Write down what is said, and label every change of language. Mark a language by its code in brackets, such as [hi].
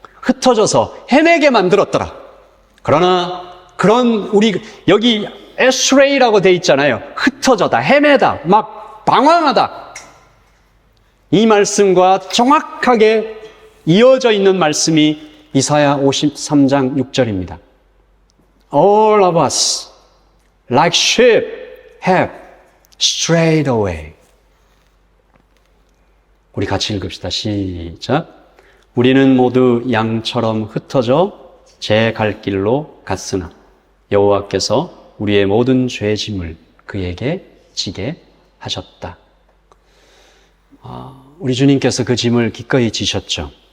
[ko] 흩어져서 헤매게 만들었더라. 그러나 그런 우리 여기 에스레이라고 돼 있잖아요. 흩어져다, 헤매다, 막 방황하다. 이 말씀과 정확하게 이어져 있는 말씀이 이사야 53장 6절입니다. [en] All of us, like sheep, have strayed away. [ko] 우리 같이 읽읍시다. 시작. 우리는 모두 양처럼 흩어져 제 갈 길로 갔으나 여호와께서 우리의 모든 죄짐을 그에게 지게 하셨다. 우리 주님께서 그 짐을 기꺼이 지셨죠.